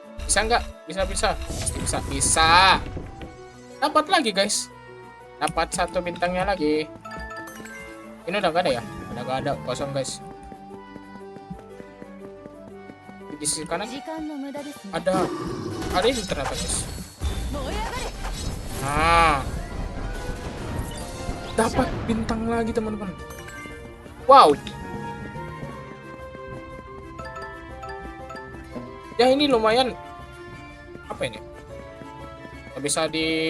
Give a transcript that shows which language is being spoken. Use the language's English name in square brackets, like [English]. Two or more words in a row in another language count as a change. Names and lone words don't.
[Indonesian] Bisa nggak? Bisa. Bisa. Dapat lagi guys. Dapat 1 bintangnya lagi. Ini udah gak ada ya? Udah gak ada, kosong guys. Di sisi kanan [Japanese] 時間の無駄ですね [Indonesian] ada ini ternyata guys. 燃え上がれ Nah, dapat bintang lagi teman-teman. Wow. Ya ini lumayan. Apa ini? Bisa di.